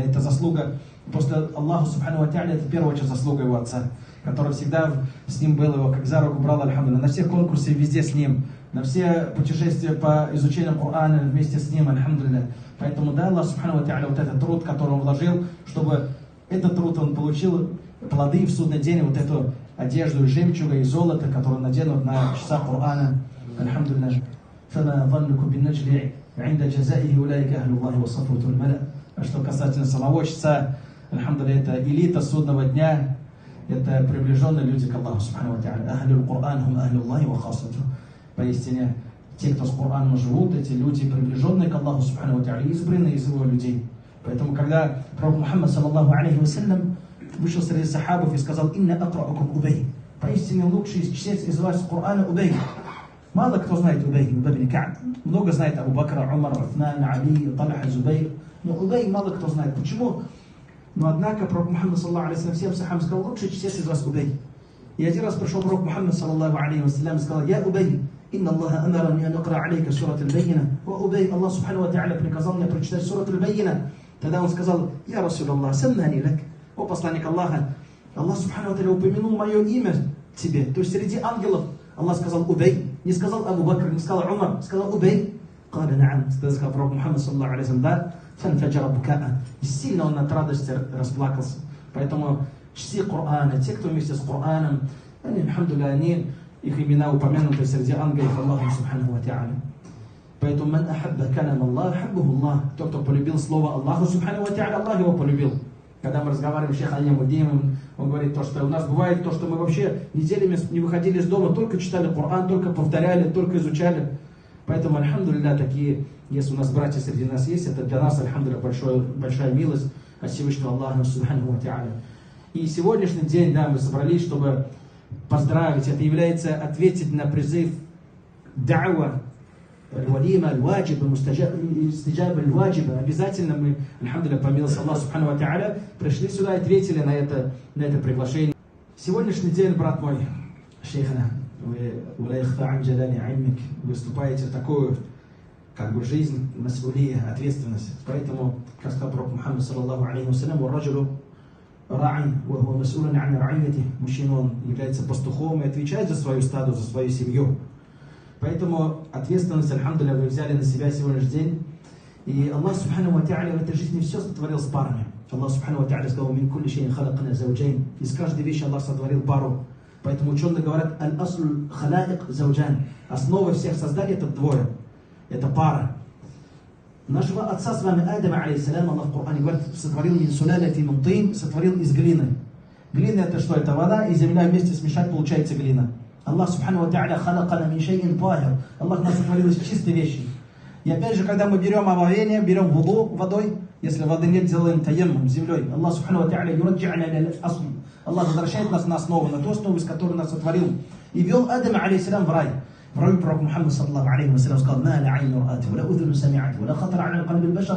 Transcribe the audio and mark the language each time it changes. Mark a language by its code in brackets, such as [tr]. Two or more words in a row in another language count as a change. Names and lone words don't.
[ru] Это заслуга, после Аллаха [ar] سبحانه وتعالى, [ru] это в первую очередь заслуга его отца, который всегда с ним был, его как за руку брал, альхамдулилля, на всех конкурсах везде с ним, на все путешествия по изучению Корана вместе с ним, альхамдулилля. Поэтому да, [ar] الله سبحانه وتعالى, [ru] вот этот труд, который он вложил, чтобы этот труд он получил плоды в судный день, вот эту одежду из жемчуга и золота, которую наденут на часа Корана, альхамдулилля. [ar] فما ظنكم بالنجل عند جزائه أولئك أهل الله وصفوة الملأ. [ru] А что касательно самого часа, альхамдулилля, это элита судного дня, это приближенные люди к Аллаху [ar] سبحانه وتعالى. أهل القرآن هم أهل الله وخاصته. [ru] Поистине, те, кто с Кораном живут, эти люди, приближенные к Аллаху [ar] سبحانه وتعالى, [ru] избранные из его людей. Поэтому, когда пророк Мухаммад, [ar] صلى الله عليه وسلم, [ru] вышел среди сахабов и сказал: [ar] «إن أقرأكم أبي». [ru] Поистине лучший чтец из вас Корана Убей. Мало кто знает Убей ибн Ка'б. Много знает Абу Бакра, Умар, Уthман, Али, Талха, Зубейр. Но Убей мало кто знает. Почему? Но однако пророк Мухаммад, [ar] صلى الله عليه وسلم, [ru] всем сахабам сказал: лучший чтец из вас Убей. И один раз пришел пророк Мухаммад, [ar] صلى الله عليه وسلم, и сказал: «يا أبي, إن الله أمرني أن أقرأ عليك سورة البينة». [ru] О Убей, Аллах [ar] سبحانه وتعالى [ru] приказал мне прочитать сурат аль-Баййина. Тогда он сказал: [ar] «يا رسول الله سماني لك». [ru] О посланник Аллаха, Аллах Субхану ва Тааля упомянул мое имя тебе. То есть среди ангелов Аллах сказал Убей. Не сказал Абу Бакр, не сказал Умар, сказал Убей. [ar] قال نعم. [ru] Сказал пророк [ar] Мухаммад, صلى الله عليه وسلم, да. فانفجر بكاء. [ru] И сильно он от радости расплакался. Поэтому чти Корана, те, кто вместе с Кораном, они, альхамдулилля, они, их имена упомянуты среди ангелов Аллаха [ar] سبحانه وتعالى. Поэтому من أحب كلام الله أحبه الله. [ru] Тот, кто полюбил слово Аллаху [ar] سبحانه وتعالى, [ru] Аллах его полюбил. Когда мы разговариваем с шейхом Аямуддином, он говорит то, что у нас бывает то, что мы вообще неделями не выходили из дома, только читали Коран, только повторяли, только изучали. Поэтому, альхамдулилля, такие, если у нас братья среди нас есть, это для нас, альхамдулилля, большая милость от Всевышнего Аллаха [ar] سبحانه وتعالى. [ru] И сегодняшний день, да, мы собрались, чтобы поздравить. Это является ответить на призыв [ar] دعوة الوليمة الواجبة استجابة الواجبة. [ru] Обязательно мы, альхамдулилля, по милости Аллаха [ar] سبحانه وتعالى, [ru] пришли сюда и ответили на это приглашение. Сегодняшний день, брат мой, шейхана, вы выступаете в такую, как бы, жизнь, мас'улия, ответственность. Поэтому, как сказал пророк Мухаммад, [ar] صلى الله عليه وسلم, «الرجل راع وهو مسؤول عن رعيته». [ru] Мужчина, он является пастухом и отвечает за свою стаду, за свою семью. Поэтому ответственность, альхамдулилля, вы взяли на себя сегодняшний день. И Аллах Субхану ва Тааля в этой жизни все сотворил с парами. [ar] الله سبحانه وتعالى сказал: «من كل شيء خلقنا زوجين». [ru] Из каждой вещи Аллах сотворил пару. Поэтому ученые говорят: [ar] «الأصل خلائق زوجان». [ru] Основа всех созданий — это двое. Это пара. Нашего отца с вами Адама, алейхиссалям, Аллах в Коране говорит, сотворил [ar] من سلالة من طين, [ru] сотворил из глины. Глина — это что? Это вода и земля вместе смешать, получается глина. [ar] الله سبحانه وتعالى خلقنا من شيء طاهر. [ru] Аллах нас сотворил из чистой вещи. И опять же, когда мы берем омовение, берем вуду водой, если воды нет, делаем таяммум землей. [ar] الله سبحانه وتعالى يرجعنا للأصل. [ru] Аллах возвращает нас на основу, на ту основу, из которой нас сотворил. И вел Адама, алейхиссалям, в рай. В раю пророк Мухаммад, [ar] صلى الله عليه وسلم, сказал: «ما لا عين رأت ولا أذن سمعت ولا خطر على قلب بشر».